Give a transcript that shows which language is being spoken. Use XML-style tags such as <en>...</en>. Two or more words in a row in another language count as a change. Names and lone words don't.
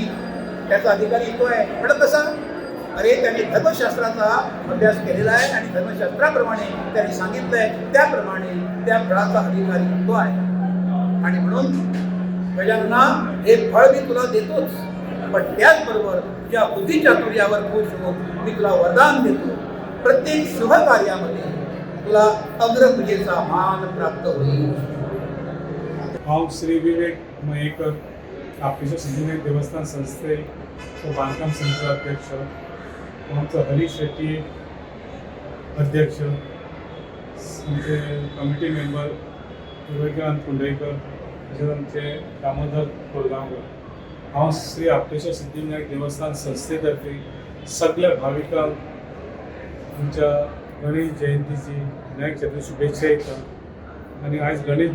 <mr>त्याचा अधिकारी तो आहे म्हणत कसा अरे त्याने धर्मशास्त्राचा अभ्यास केलेला आहे आणि धर्मशास्त्राप्रमाणे त्यांनी सांगितलंय त्याप्रमाणे त्या फळाचा अधिकारी तो आहे आणि म्हणून गजानना हे फळ मी तुला देतोच पण त्याचबरोबर तुझ्या बुद्धिचातुर्यावर खुश होऊन मी तुला वरदान देतो प्रत्येक शुभ कार्यामध्ये तुला अग्रपूजेचा मान प्राप्त होईल</mr> <kok>हांव श्री विवेक मयेकर आपटेश्वर सिद्धीविनायक देवस्थान संस्थेचो बांदकाम समितीचो अध्यक्ष आमचो हरीश शेट्टी अध्यक्ष आमचे कमिटी मेंबर विवेकानंद कुंडयकर तशेंच आमचे दामोदर कोरगांवकर हांव श्री आपटेश्वर सिद्धीविनायक देवस्थान संस्थेतर्फे सगळ्या भाविकांक आमच्या गणेश जयंतीची विनायक चतुर्थी शुभेच्छा दिता आनी आयज गणेश</kok>